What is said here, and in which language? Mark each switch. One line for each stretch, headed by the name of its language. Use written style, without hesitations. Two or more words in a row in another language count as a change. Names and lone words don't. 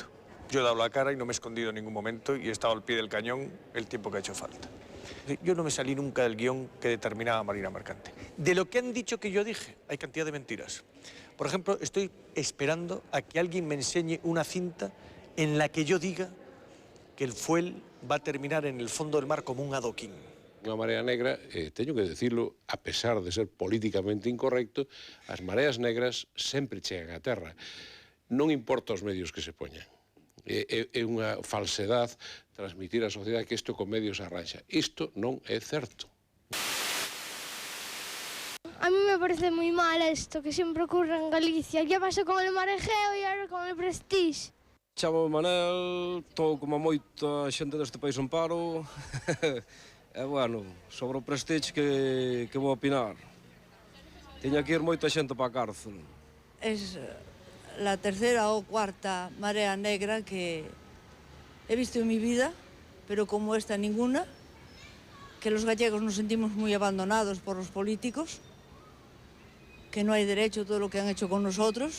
Spanish: Yo he dado la cara y no me he escondido en ningún momento y he estado al pie del cañón el tiempo que ha hecho falta. Yo no me salí nunca del guión que determinaba Marina Mercante. De lo que han dicho que yo dije, hay cantidad de mentiras. Por ejemplo, estoy esperando a que alguien me enseñe una cinta en la que yo diga que el fuel va a terminar en el fondo del mar como un adoquín.
Galician: Unha marea negra, teño que decirlo, a pesar de ser políticamente incorrecto, as mareas negras sempre chegan á terra. Non importa os medios que se poñan. É unha falsedade transmitir á sociedade que isto con medios arranxa. Isto non é certo.
Spanish: A mí me parece
Galician: moi mal isto que sempre ocurre en Galicia. Ya pasou
Spanish: con el
Galician: Mar Egeo e agora
Spanish: con el
Galician: Prestige. Chamo Manel, estou como moita xente deste país en paro. E, bueno, sobre o Prestige que vou opinar. Teña que ir moita xente para a cárcel.
Spanish: Es la tercera o cuarta marea negra que he visto en mi vida, pero como esta ninguna, que los gallegos nos sentimos muy abandonados por los políticos, que no hay derecho a todo lo que han hecho con nosotros.